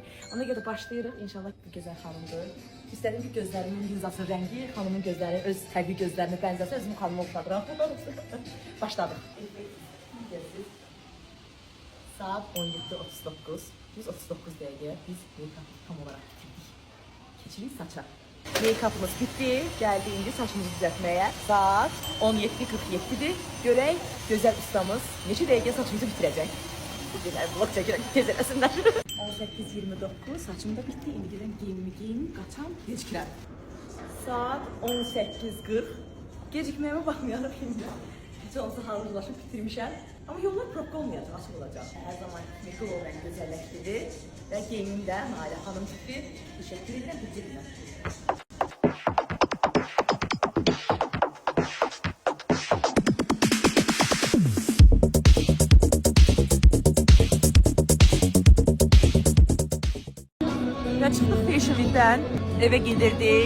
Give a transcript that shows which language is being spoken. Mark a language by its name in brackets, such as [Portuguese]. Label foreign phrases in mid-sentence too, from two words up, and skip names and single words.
[Azerbaijani] Ona görə başlayırıq. İnşallah bu gözəl xanımdır. İstədim ki, gözlərimin linzası rəngi, xanımın gözləri öz təbii gözlərinə bənzəsə, özümü xanıma oxşadıram. Başladıq. Saat 17:39. 139 dəqiqə biz make-up tam olaraq bitirdik. Keçirik saça. Make-up'ımız bitti. Geldi indi saçımızı düzəltməyə. Saat 17:47'dir. Görək gözəl ustamız neçə dəqiqə saçımızı bitirəcək. Bugünlər vlog çəkirəm, tez eləsinlər. 18:29 saçım da bitti. İndi gedən geyinimi qaçam, gecikirəm. Saat 18:40. Gecikməyimə baxmayaraq indi. Heç olsa hazırlaşıb bitirmişəm. Amma yollar probka olmayacaq, açıq olacaq. Hər zaman make-up olaraq gözəlləşdirir və geyimim də Nailə xanım bitir. Təşəkkür edirəm, bitirirəm. Və çıxdıq Fashion Week'dən, evə gedirdik.